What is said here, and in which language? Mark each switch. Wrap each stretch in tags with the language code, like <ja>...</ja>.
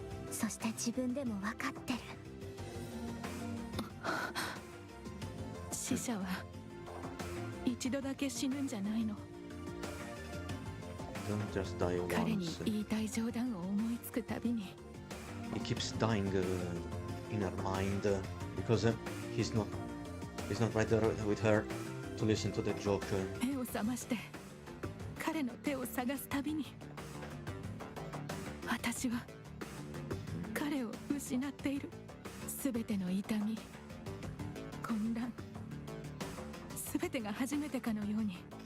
<ja>そして自分でも分かってる。死者は一度だけ死ぬんじゃないの。</ja> <en>Don't just die</en> <ja>彼に</ja> <en>once.</en> <ja>言いたい冗談を思いつくたびに</ja> <en>He keeps dying in her mind because he's not right there with her to listen to the joke.</en> <ja>目を覚まして彼の手を探すたびに私は彼を失っている。すべての痛み、混乱、すべてが初めてかのように</ja>